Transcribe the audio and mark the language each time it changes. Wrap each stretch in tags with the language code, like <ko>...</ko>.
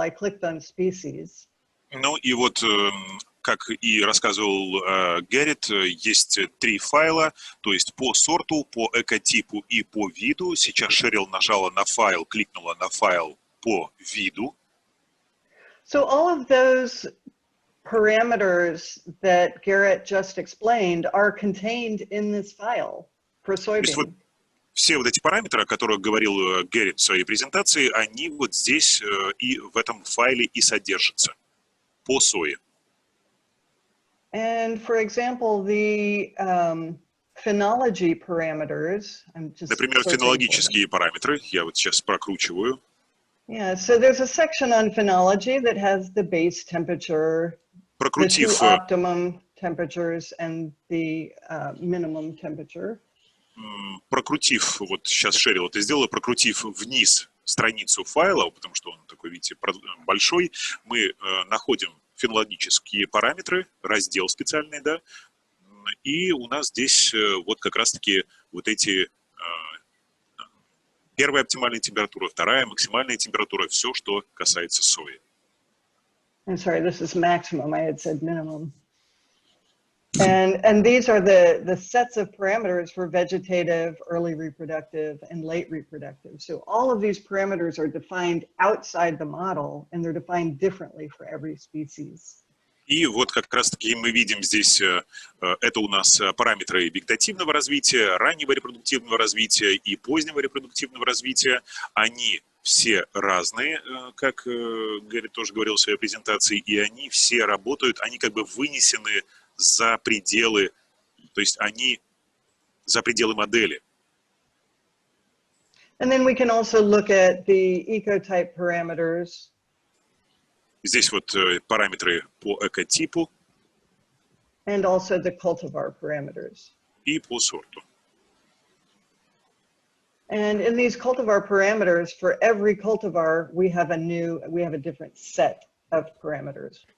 <en>I clicked on species.</en> <ru>Ну и вот, как и рассказывал Геррит, есть 3 файла, то есть по сорту, по экотипу и по виду. Сейчас Шерил нажала на файл, кликнула на файл по виду.</ru> <en>So all of those parameters that Garrett just explained are contained in this file for soybean.</en> <ru>Все вот эти параметры, о которых говорил Геррит в своей презентации, они вот здесь и в этом файле и содержатся по сое.</ru> <en>And for example, the phenology parameters.</en> <ru>Например, фенологические параметры. Я вот сейчас прокручиваю.</ru> <en>Yeah, so there's a section on phenology that has the base temperature, the 2 optimum temperatures, and the minimum temperature.</en> <ru>Прокрутив, вот сейчас Шерил это сделала, прокрутив вниз страницу файла, потому что он такой, видите, большой, мы находим фенологические параметры, раздел специальный, да, и у нас здесь вот как раз-таки вот эти первая оптимальная температура, вторая максимальная температура, все, что касается сои.</ru> <en>I'm sorry, this is maximum. I had said minimum. And these are the sets of parameters for vegetative, early reproductive, and late reproductive. So all of these parameters are defined outside the model, and they're defined differently for every species.</en> <ru>И вот как раз-таки мы видим здесь, это у нас параметры вегетативного развития, раннего репродуктивного развития и позднего репродуктивного развития. Они все разные, как Гарри тоже говорил в своей презентации, и они все работают, они как бы вынесены за пределы, то есть они за пределы модели.</ru> <en>And then we can also look at the ecotype parameters.</en> <ru>Здесь вот параметры по экотипу.</ru> <en>And also the cultivar parameters.</en> <ru>И по сорту.</ru> <en>And in these cultivar parameters, for every cultivar, we have a different set of parameters.</en>